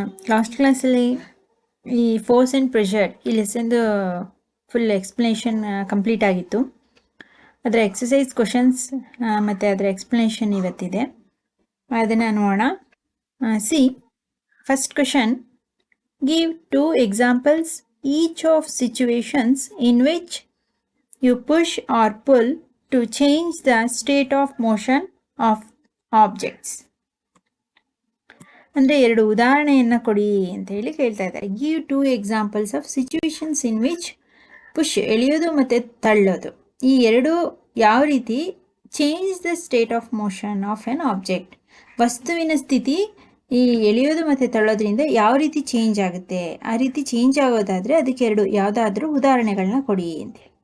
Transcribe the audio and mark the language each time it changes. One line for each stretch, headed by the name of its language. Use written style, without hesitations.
Kannada: Last ಕ್ಲಾಸಲ್ಲಿ ಈ force and pressure ಈ ಲೆಸನ್ದು ಫುಲ್ ಎಕ್ಸ್ಪ್ಲನೇಷನ್ ಕಂಪ್ಲೀಟ್ ಆಗಿತ್ತು. ಅದರ ಎಕ್ಸಸೈಸ್ ಕ್ವಶನ್ಸ್ ಮತ್ತು ಅದರ ಎಕ್ಸ್ಪ್ಲನೇಷನ್ ಇವತ್ತಿದೆ, ಅದನ್ನು ನೋಡೋಣ.
English: See first question, give 2 examples each of situations in which you push or pull to change the state of motion of objects.
Kannada: ಅಂದರೆ 2 ಉದಾಹರಣೆಯನ್ನು ಕೊಡಿ ಅಂತ ಹೇಳಿ ಕೇಳ್ತಾ ಇದ್ದಾರೆ.
English: give 2 examples of situations in which
Kannada: push ಎಳೆಯೋದು ಮತ್ತು ತಳ್ಳೋದು, ಈ ಎರಡು ಯಾವ ರೀತಿ
English: change the state of motion of an object,
Kannada: ವಸ್ತುವಿನ ಸ್ಥಿತಿ ಈ ಎಳೆಯೋದು ಮತ್ತು ತಳ್ಳೋದ್ರಿಂದ ಯಾವ ರೀತಿ ಚೇಂಜ್ ಆಗುತ್ತೆ, ಆ ರೀತಿ ಚೇಂಜ್ ಆಗೋದಾದರೆ ಅದಕ್ಕೆ 2 ಯಾವುದಾದ್ರೂ ಉದಾಹರಣೆಗಳನ್ನ ಕೊಡಿ ಅಂತೇಳಿ.